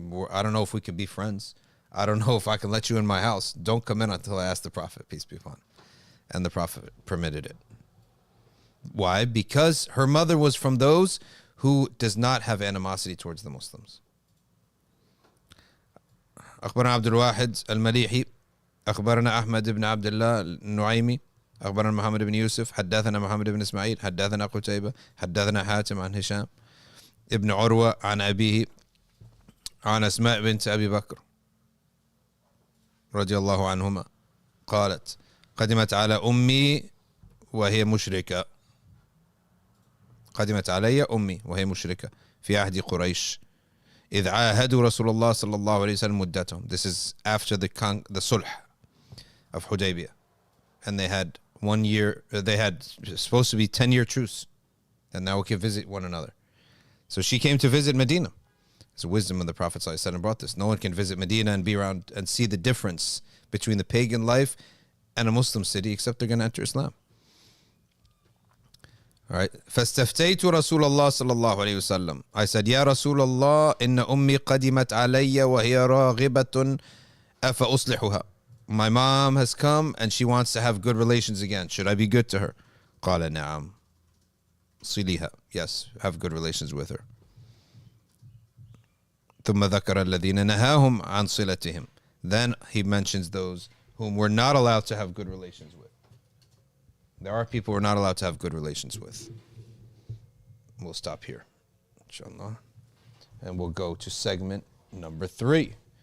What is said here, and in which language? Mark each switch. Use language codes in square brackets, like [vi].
[en] I don't know if we could be friends. I don't know if I can let you in my house. Don't come in until I ask the Prophet, peace be upon him. And the Prophet permitted it. Why? Because her mother was from those who does not have animosity towards the Muslims. [ar] أخبرنا عبد الواحد المليحي أخبرنا أحمد بن عبد الله النعيمي أخبرنا محمد بن يوسف حدثنا محمد بن إسماعيل حدثنا قتيبة حدثنا حاتم عن هشام ابن عروة عن أبيه عن أسماء بنت أبي بكر رضي الله عنهما قالت قدمت على أمي وهي مشركة قدمت علي أمي وهي مشركة في عهد قريش إذ عاهدوا رسول الله صلى الله عليه وسلم مدتهم. [en] This is after the Sulh of Hudaybiyah, and they had 1 year. They had supposed to be 10-year truce, and now we can visit one another. So she came to visit Medina. It's the wisdom of the Prophet ﷺ brought this. No one can visit Medina and be around and see the difference between the pagan life and a Muslim city, except they're going to enter Islam. All right. [ar] فاستفتيت رسول الله صلى الله عليه وسلم. [en] I said, [ar] يا رسول الله إن أمي قدمت علي وهي راغبة أفأصلحها. [en] My mom has come and she wants to have good relations again. Should I be good to her? [ar] قال نعم. صليها. [en] Yes, have good relations with her. [ar] ثم ذكر الذين نهاهم عن صلتهم. [en] Then he mentions those whom we're not allowed to have good relations with. There are people we're not allowed to have good relations with. We'll stop here, inshallah. And we'll go to segment number 3.